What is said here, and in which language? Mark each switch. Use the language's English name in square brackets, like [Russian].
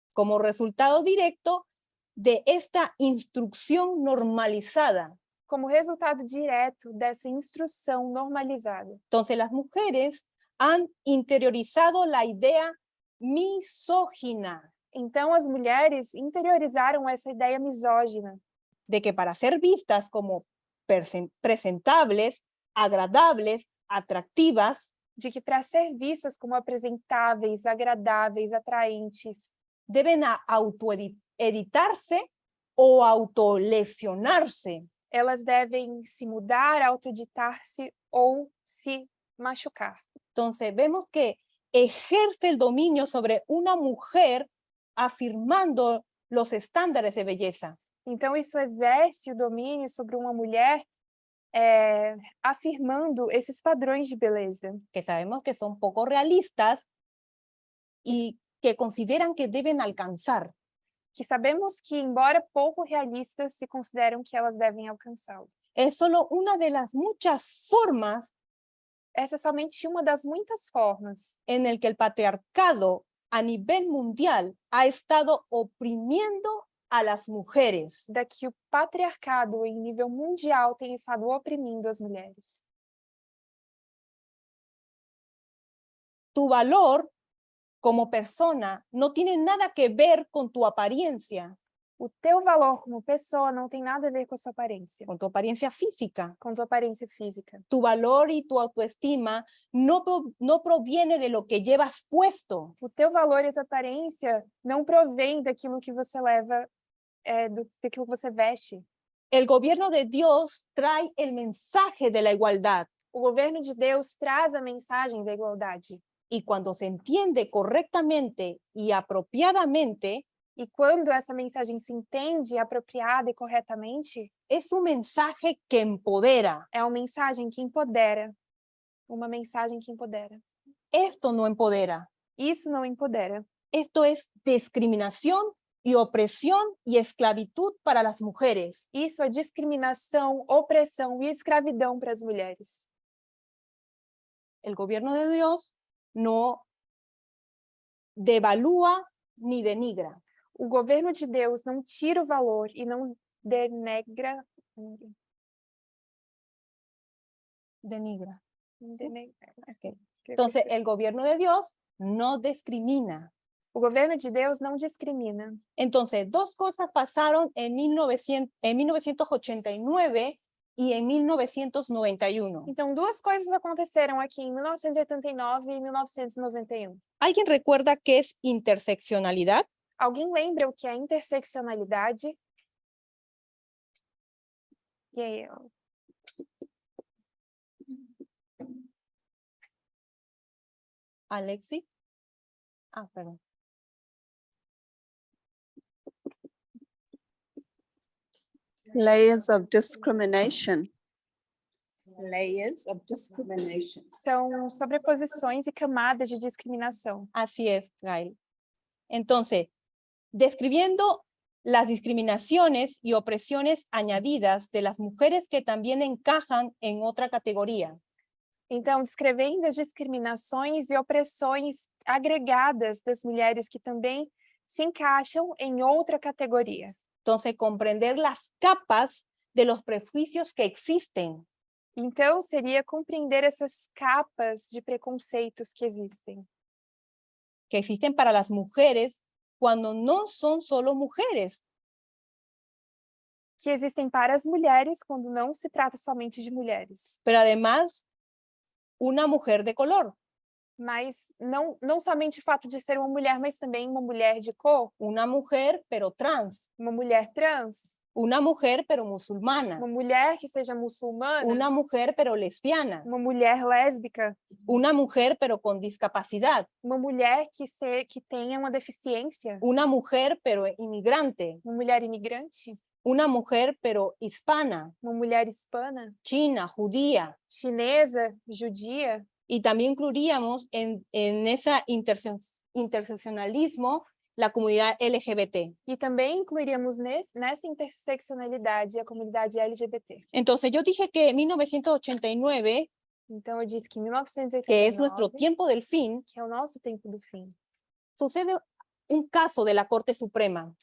[Spanish] como resultado directo de esta instrucción normalizada. [Portuguese] Como resultado direto dessa instrução normalizada. [Spanish] Entonces las mujeres han interiorizado la idea misógina [Portuguese] Então, as mulheres interiorizaram essa ideia misógina [Spanish] de que para ser vistas como presentables, agradables, atractivas, [Portuguese] de que para ser vistas como apresentáveis, agradáveis, atraentes, [Spanish] deben autoeditarse o autolesionarse. [Portuguese] elas devem se mudar, autoeditar-se ou se machucar. [Spanish] Entonces vemos que ejerce el dominio sobre una mujer afirmando los estándares de belleza. [Portuguese] Então, isso exerce o domínio sobre uma mulher afirmando esses padrões de beleza, [Spanish] Que sabemos que son poco realistas y que consideran que deben alcanzar. [Portuguese] que sabemos que, embora pouco realistas, se consideram que elas devem alcançá-lo. [Spanish] Es solo una de las muchas formas [Portuguese] Essa é somente uma das muitas formas [Spanish] en el que el patriarcado a nivel mundial ha estado oprimiendo a las mujeres. [Portuguese] da que o patriarcado em nível mundial tem estado oprimindo as mulheres. [Spanish] Tu valor como persona no tiene nada que ver con tu apariencia, [Portuguese] O teu valor como pessoa não tem nada a ver com a sua aparência, [Spanish] con tu apariencia física. [Portuguese] com tua aparência física. [Spanish] Tu valor y tu autoestima no proviene de lo que llevas puesto, [Portuguese] O teu valor e a tua aparência não provém daquilo que você leva, daquilo que você veste. [Spanish] el gobierno de Dios trae el mensaje de la igualdad [Portuguese] O governo de Deus traz a mensagem da igualdade. [Spanish] y cuando se entiende correctamente y apropiadamente, [Portuguese] E quando essa mensagem se entende apropriada e corretamente, [Spanish] es un mensaje que empodera. [Portuguese] é uma mensagem que empodera. Uma mensagem que empodera. [Spanish] Esto no empodera. [Portuguese] Isso não empodera. [Spanish] Esto es discriminación y opresión y esclavitud para las mujeres. [Portuguese] Isso é discriminação, opressão e escravidão para as mulheres. [Spanish] El gobierno de Dios no devalúa ni denigra. [Portuguese] O governo de Deus não tira o valor e não denigra. [Spanish] Denigra. [Portuguese] Denegra. Ok. [Spanish] Entonces, el gobierno de Dios no discrimina. [Portuguese] O governo de Deus não discrimina. [Spanish] Entonces, dos cosas pasaron en 1989 y en 1991. [Portuguese] Então, duas coisas aconteceram aqui em 1989 e 1991. [Spanish] ¿Alguien recuerda qué es interseccionalidad? [Portuguese] Alguém lembra o que é interseccionalidade? E aí, [Spanish] Alexi. Ah, perdón. [English] Layers of discrimination. Layers of discrimination. [Portuguese] São sobreposições e camadas de discriminação. [Spanish] Así es, Gail. Entonces, describiendo las discriminaciones y opresiones añadidas de las mujeres que también encajan en otra categoría. [Portuguese] Então, descrevendo as discriminações e opressões agregadas das mulheres que também se encaixam em outra categoria. [Spanish] Entonces, comprender las capas de los prejuicios que existen. [Portuguese] Então, seria compreender essas capas de preconceitos que existem [Spanish] Para las mujeres cuando no son solo mujeres, [Portuguese] que existem para as mulheres quando não se trata somente de mulheres. [Spanish] pero además una mujer de color, [Portuguese] Mas não somente o fato de ser uma mulher, mas também uma mulher de cor, [Spanish] una mujer pero trans, [Portuguese] uma mulher trans, [Spanish] una mujer pero musulmana, [Portuguese] uma mulher que seja muçulmana, [Spanish] una mujer pero lesbiana, [Portuguese] uma mulher lésbica, [Spanish] una mujer pero con discapacidad, [Portuguese] uma mulher que tenha uma deficiência, [Spanish] una mujer pero inmigrante, [Portuguese] uma mulher imigrante, [Spanish] una mujer pero hispana, [Portuguese] uma mulher hispana, [Spanish] china, judía. [Portuguese] chinesa, judia. [Spanish] Y también incluiríamos en esa interseccionalismo la comunidad LGBT. [Portuguese] E também incluiríamos nessa interseccionalidade a comunidade LGBT. [Spanish] Entonces yo dije que 1989, [Portuguese] Então, eu disse que em [Spanish] que es nuestro [Portuguese] 1989, [Spanish] tiempo del fin, [Portuguese] que é o nosso tempo do fim, [Spanish] sucede un caso de la Corte Suprema,